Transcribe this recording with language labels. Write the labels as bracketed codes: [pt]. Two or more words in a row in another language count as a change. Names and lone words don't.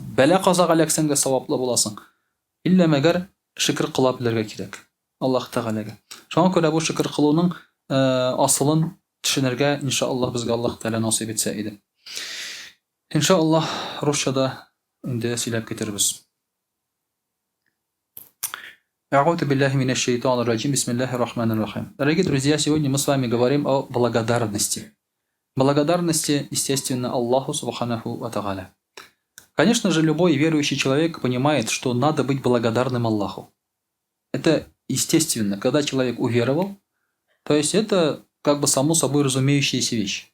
[tt] Бәла казага эләксәң дә саваплы буласың. Иллә мәгәр шөкер кыла белергә кирәк Аллаһ Тәгаләгә. Шуңа күрә бу шөкер кылуның асылын төшенергә иншааллаһ безгә Аллаһ Тәгалә насыйп итсә иде. Иншааллаһ русчада инде сөйләп китербез. [ar] أعوذ بالله من الشيطان الرجيم. بسم الله الرحمن الرحيم. [ru] Дорогие друзья, сегодня мы с вами говорим о благодарности. Благодарности, естественно, [ar] الله سبحانه وتعالى. [ru] Конечно же, любой верующий человек понимает, что надо быть благодарным Аллаху. Это естественно, когда человек уверовал, то есть это как бы само собой разумеющаяся вещь.